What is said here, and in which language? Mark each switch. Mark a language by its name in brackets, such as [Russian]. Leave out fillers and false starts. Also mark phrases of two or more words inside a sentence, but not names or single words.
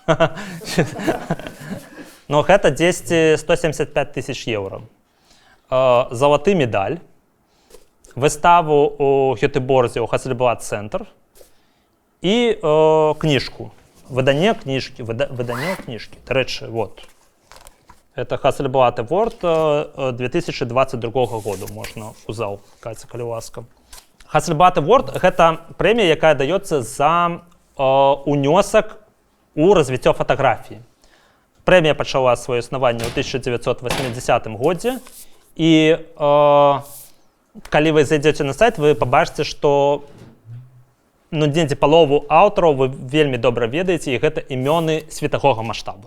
[Belarusian] Но гэта 175 тысяч еўра. Залаты медаль, выставу у Гётеборзе ў Hasselblad Центр і кніжку. Выданне кніжкі. Дарэчы, вот. [Russian] Это Hasselblad Award 2022 году. [Belarusian] Можна у зал, Катя, калі ласка. Hasselblad Award – гэта прэмія, якая даецца за унёсак у развіццё фатаграфіі. Прэмія пачала сваё існаванне ў 1980 годзе, і калі вы зайдзеце на сайт, вы пабачыце, што недзе палову аўтараў вы вельмі добра ведаеце, і гэта імёны светавога маштабу.